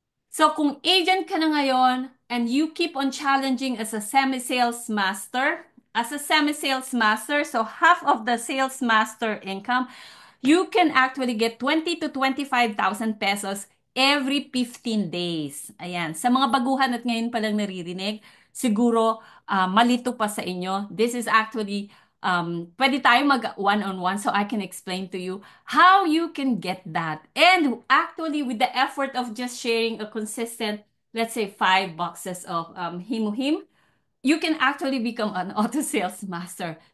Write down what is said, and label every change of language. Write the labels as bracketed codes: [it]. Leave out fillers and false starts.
[en] So [tl] kung agent ka na ngayon [en] and you keep on challenging as a semi-sales master, so half of the sales master income, you can actually get 20 to 25,000 pesos every 15 days. [tl] Ayan. Sa mga baguhan at ngayon pa lang naririnig, siguro malito pa sa inyo. [en] This is actually, [tl] pwede tayo mag one-on-one [en] so I can explain to you how you can get that. And actually, with the effort of just sharing a consistent, let's say 5 boxes of Himuhim, you can actually become an auto sales master.